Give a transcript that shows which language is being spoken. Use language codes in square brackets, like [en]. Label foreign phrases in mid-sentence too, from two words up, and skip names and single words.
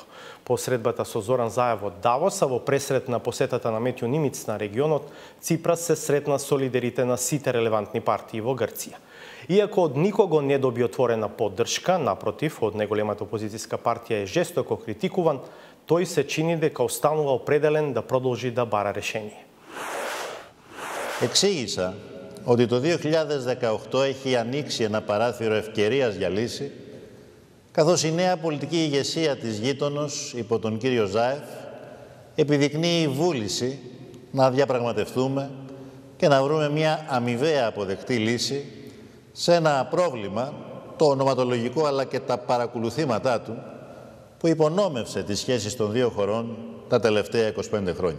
[mk] По средбата со Зоран Заев во Давос, а во пресрет на посетата на Метјо Нимиц на регионот, Ципрас се сретна со лидерите на сите релевантни партии во Грција. Иако од никого не доби отворена поддршка, напротив, од неголемата опозицијска партија е жестоко критикуван, тој се чини дека останува определен да продолжи да бара решение. [el] Εξήγησα ότι το 2018 έχει ανοίξει ένα παράθυρο ευκαιρίας για λύση, καθώς η νέα πολιτική ηγεσία της γείτονος, υπό τον κύριο Ζάεφ, επιδεικνύει βούληση να διαπραγματευτούμε και να βρούμε μια αμοιβαία αποδεκτή λύση σε ένα πρόβλημα, το ονοματολογικό αλλά και τα παρακολουθήματά του, που υπονόμευσε τις σχέσεις των δύο χωρών τα τελευταία 25 χρόνια.